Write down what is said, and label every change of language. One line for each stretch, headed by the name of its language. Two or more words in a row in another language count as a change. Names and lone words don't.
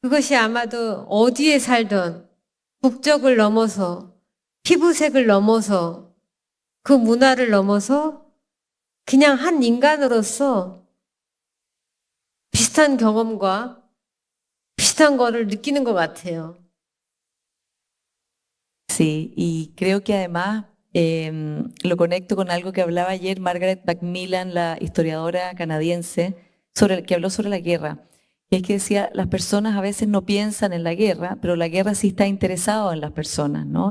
Korean: 그것이 아마도 어디에 살던 국적을 넘어서 피부색을 넘어서 그 문화를 넘어서 그냥 한 인간으로서 비슷한 경험과 비슷한 거를 느끼는 것 같아요.
Spanish: Sí, y creo que además lo conecto con algo que hablaba ayer Margaret Macmillan, la historiadora canadiense, que habló sobre la guerra. Y es que decía, las personas a veces no piensan en la guerra, pero la guerra sí está interesada en las personas, ¿no?